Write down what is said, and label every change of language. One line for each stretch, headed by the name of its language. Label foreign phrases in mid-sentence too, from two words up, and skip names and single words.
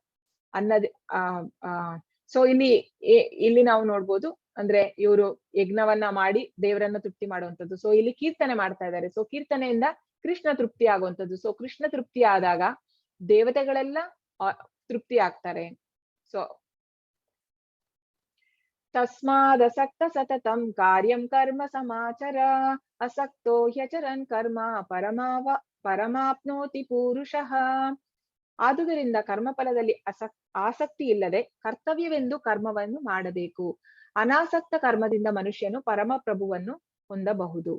Kannada: ಸೊ ಇಲ್ಲಿ ನಾವು ನೋಡ್ಬೋದು, ಅಂದ್ರೆ ಇವರು ಯಜ್ಞವನ್ನ ಮಾಡಿ ದೇವರನ್ನ ತೃಪ್ತಿ ಮಾಡುವಂಥದ್ದು. ಸೊ ಇಲ್ಲಿ ಕೀರ್ತನೆ ಮಾಡ್ತಾ ಇದ್ದಾರೆ. ಸೊ ಕೀರ್ತನೆಯಿಂದ ಕೃಷ್ಣ ತೃಪ್ತಿ ಆಗುವಂಥದ್ದು. ಸೊ ಕೃಷ್ಣ ತೃಪ್ತಿ ಆದಾಗ ದೇವತೆಗಳೆಲ್ಲ ತೃಪ್ತಿ ಆಗ್ತಾರೆ.
Sanskrit: ಸೊ ತಸ್ಮಾದಸಕ್ತ ಸತತಂ ಕಾರ್ಯಂ ಕರ್ಮ ಸಮಾಚರ ಅಸಕ್ತೋ ಹ್ಯಚರನ್ ಕರ್ಮ ಪರಮಾಪ್ನೋತಿ ಪುರುಷಃ.
Kannada: ಆದುದರಿಂದ ಕರ್ಮಫಲದಲ್ಲಿ ಆಸಕ್ತಿ ಇಲ್ಲದೆ ಕರ್ತವ್ಯವೆಂದು ಕರ್ಮವನ್ನು ಮಾಡಬೇಕು. ಅನಾಸಕ್ತ ಕರ್ಮದಿಂದ ಮನುಷ್ಯನು ಪರಮ ಪ್ರಭುವನ್ನು ಹೊಂದಬಹುದು.